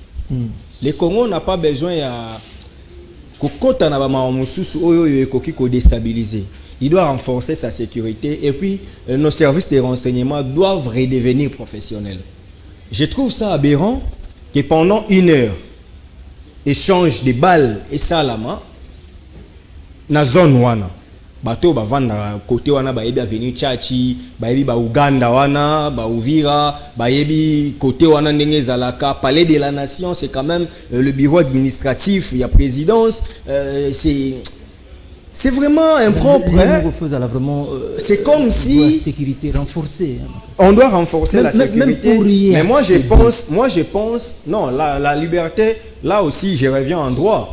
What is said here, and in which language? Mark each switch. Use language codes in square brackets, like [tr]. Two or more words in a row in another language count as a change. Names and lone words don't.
[fr] Le Congo n'a pas besoin de déstabiliser. Il doit renforcer sa sécurité et puis nos services de renseignement doivent redevenir professionnels. Je trouve ça aberrant que pendant 1 heure, échange de balles et [ln] salama, na zone wana. bato bavanda côté wana bayebi avenue Chachi, bayebi ba Uganda wana, ba Uvira, bayebi côté wana ndenge zalaka. [fr] Palais de la Nation, c'est quand même le bureau administratif, il y a présidence, c'est vraiment impropre. C'est comme si sécurité renforcée. On doit renforcer la sécurité. Même pour rien. Mais moi je pense, non, la liberté, là aussi je reviens en droit.